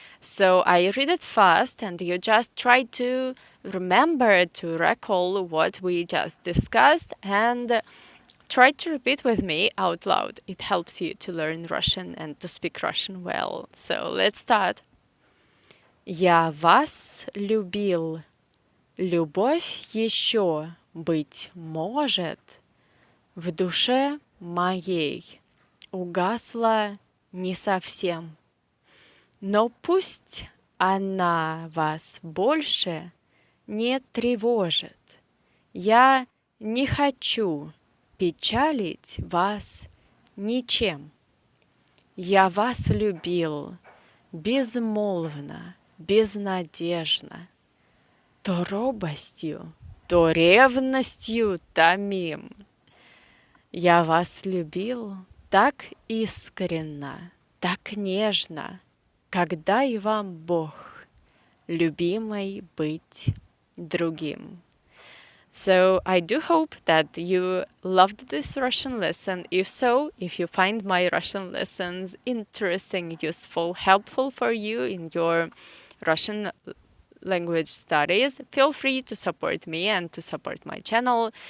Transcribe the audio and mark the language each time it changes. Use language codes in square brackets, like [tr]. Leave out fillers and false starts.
[en] So I read it fast, and you just try to remember, to recall what we just discussed, and try to repeat with me out loud. It helps you to learn Russian and to speak Russian well. So let's start. [ru] Я вас любил. Любовь еще, быть может, в душе моей угасла не совсем. Но пусть она вас больше не тревожит. Я не хочу печалить вас ничем. Я вас любил безмолвно, безнадежно, то робостью, то ревностью томим. Я вас любил так искренно, так нежно, когда и вам Бог, любимой быть другим. [en] So I do hope that you loved this Russian lesson. If so, if you find my Russian lessons interesting, useful, helpful for you in your Russian language studies, feel free to support me and to support my channel.